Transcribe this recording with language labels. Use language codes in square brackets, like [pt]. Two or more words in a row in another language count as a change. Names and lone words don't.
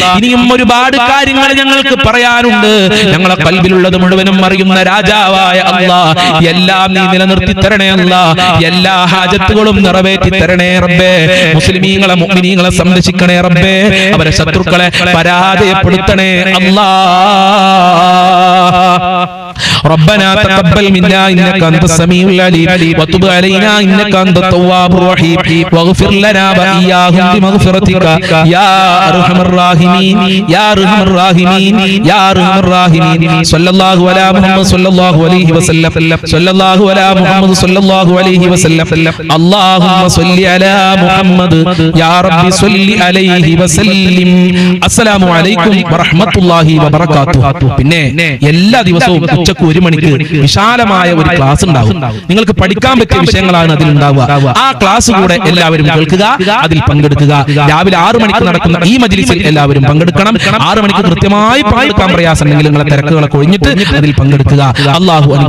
[ml] ഇനിയും ഒരുപാട് കാര്യങ്ങൾ ഞങ്ങൾക്ക് പറയാനുണ്ട്. ഞങ്ങളെ ഖൽബിലുള്ളത് മുഴുവനും അറിയുന്ന രാജാവായ അല്ലാഹ് എല്ലാം നീ നിലനിർത്തി തരണേ അല്ലാഹ്. എല്ലാ ഹാജത്തുകളും നിറവേറ്റി തരണേ റബ്ബേ. മുസ്ലിമീങ്ങളെ മുഅ്മിനീങ്ങളെ സംരക്ഷിക്കണേ റബ്ബേ. അവരെ ശത്രുക്കളെ പരാജയപ്പെടുത്തണേ അല്ലാഹ്. [ar] ربنا تقبل منا إنك أنت السميع العليم وتب علينا إنك أنت التواب الرحيم واغفر لنا وإياهم بمغفرتك يا أرحم الراحمين يا أرحم الراحمين يا أرحم الراحمين. صلى الله على محمد صلى الله عليه وسلم صلى الله على محمد صلى الله عليه وسلم. اللهم صل على محمد يا رب صل عليه وسلم. السلام عليكم ورحمة الله وبركاته. [ml] പിന്നെ എല്ലാ ദിവസവും ഉച്ചക്ക് 1 മണിക്ക് വിശാലമായ ഒരു ക്ലാസ് ഉണ്ടാവും. നിങ്ങൾക്ക് പഠിക്കാൻ പറ്റിയ വിഷയങ്ങളാണ് അതിൽ ഉണ്ടാവുക. ആ ക്ലാസ് കൂടെ എല്ലാവരും കേൾക്കുക, അതിൽ പങ്കെടുക്കുക. രാവിലെ 6 മണിക്ക് നടക്കുന്ന ഈ മജ്ലിസിൽ എല്ലാവരും പങ്കെടുക്കണം. 6 മണിക്ക് കൃത്യമായി പങ്കെടുക്കാൻ പ്രയാസമുണ്ടെങ്കിൽ നിങ്ങളെ തിരക്കുകളൊക്കെ ഒഴിഞ്ഞിട്ട് അതിൽ പങ്കെടുക്കുക.